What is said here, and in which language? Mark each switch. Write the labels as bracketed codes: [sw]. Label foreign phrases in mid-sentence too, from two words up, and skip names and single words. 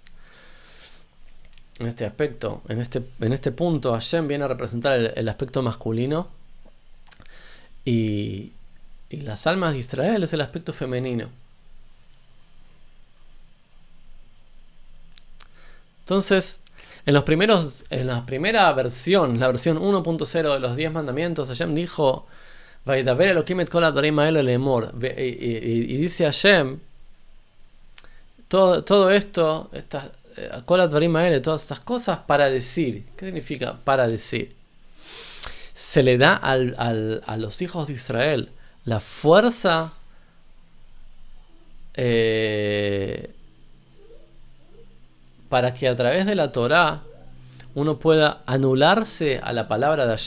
[es] En este aspecto, en este punto, Hashem viene a representar el aspecto masculino, y las almas de Israel es el aspecto femenino. Entonces, en la primera versión, la versión 1.0 de los 10 mandamientos, Hashem dijo, [he] וידבר אלהים את כל הדברים האלה לאמר. [es] Y dice Hashem, todo esto, [he] כל הדברים האלה, [es] todas estas cosas para decir. ¿Qué significa para decir? Se le da a los hijos de Israel la fuerza para que a través de la Torah uno pueda anularse a